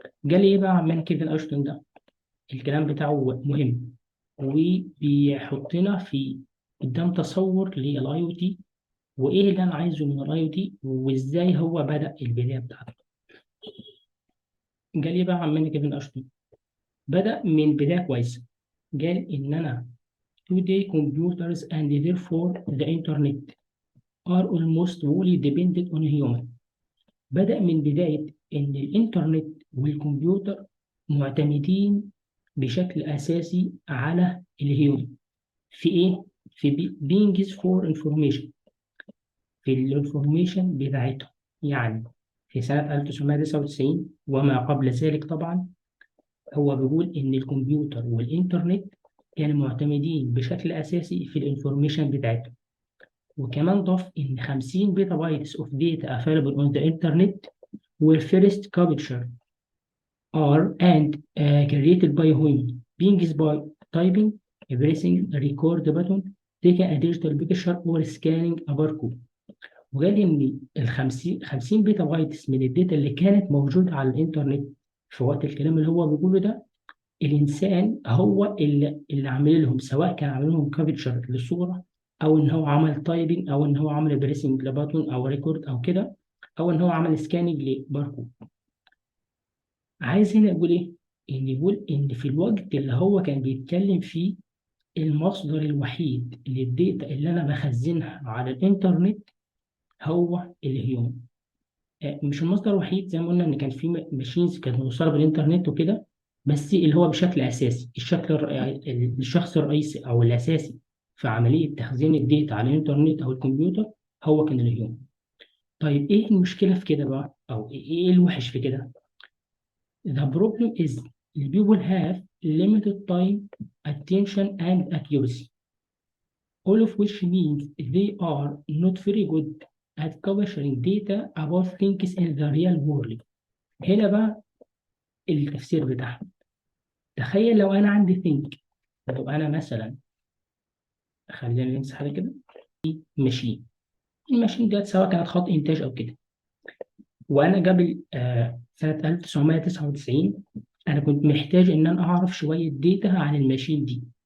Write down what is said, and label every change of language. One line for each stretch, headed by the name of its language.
Arabic: قال ايه بقى من كيفن اشتون ده؟ الكلام بتاعه مهم وبيحطنا في قدام تصور للاي او تي، وايه اللي انا عايزه من الاي او تي، وازاي هو بدأ البدايه بتاعته. قال لي بقى عمنا كيفن اشتون بدأ من بدايه كويسه. قال ان انا
English: today computers and therefore the internet are almost wholly dependent on human.
Arabic: بدأ من بدايه ان الانترنت والكمبيوتر معتمدين بشكل اساسي على الهيومن. في ايه؟ في
English: being is for information،
Arabic: في الانفورميشن بتاعتهم. يعني في سنة 1999 وما قبل ذلك طبعا، هو بيقول إن الكمبيوتر والإنترنت كانوا معتمدين بشكل أساسي في الانفورميشن بتاعتهم. وكمان ضاف إن 50 بيتا بايتس
English: of data available on the internet were first captured are and created by human beings by typing, pressing a record button, taking a digital picture or scanning a barcode.
Arabic: وقال إن ال 50 بيتا بايتس من الداتا اللي كانت موجودة على الإنترنت في وقت الكلام اللي هو بيقوله ده، الإنسان هو اللي عامل لهم، سواء كان عامل لهم كابتشر للصورة، أو إن هو عمل تايبنج، أو إن هو عمل بريسنج لباتون أو ريكورد أو كده، أو إن هو عمل سكاننج لباركود. عايز هنا أقول إيه؟ إن يقول إن في الوقت اللي هو كان بيتكلم فيه، المصدر الوحيد للداتا اللي أنا بخزنها على الإنترنت هو الهيومن. مش المصدر الوحيد، زي ما قلنا إن كان في ماشينز كانت موصلة بالإنترنت وكده، بس اللي هو بشكل أساسي، الشخص الرئيسي أو الأساسي في عملية تخزين الداتا على الإنترنت أو الكمبيوتر هو كان الهيومن. طيب إيه المشكلة في كده بقى؟ أو إيه الوحش في كده؟
English: The problem is the people have limited time, attention and accuracy, all of which means they are not very good at capturing data about things in the real world.
Arabic: هنا بقى التفسير بتاعها. تخيل لو أنا عندي think، لو أنا مثلا، خلينا نمسح حاجة كده، ماشين، الماشين ديت سواء كانت خط إنتاج أو كده، وأنا قبل سنة 1999 أنا كنت محتاج إن أنا أعرف شوية داتا عن الماشين دي.